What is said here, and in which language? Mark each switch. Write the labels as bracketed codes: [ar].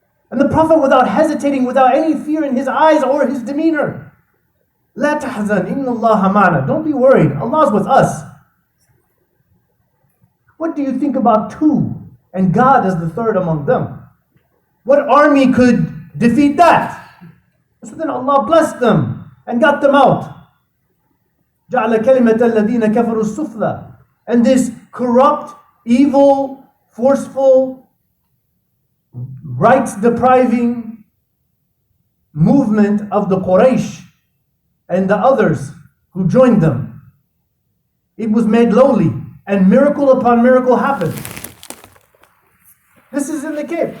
[en] And the Prophet, without hesitating, without any fear in his eyes or his demeanor, [ar] لا تحزن إن الله معنا. [en] Don't be worried. Allah's with us. What do you think about two? And God is the third among them. What army could defeat that? So then Allah blessed them and got them out. [ar] جعل كلمة الذين كفروا السفلى. [en] And this corrupt, evil, forceful, rights-depriving movement of the Quraysh and the others who joined them, it was made lowly, and miracle upon miracle happened. This is in the cave.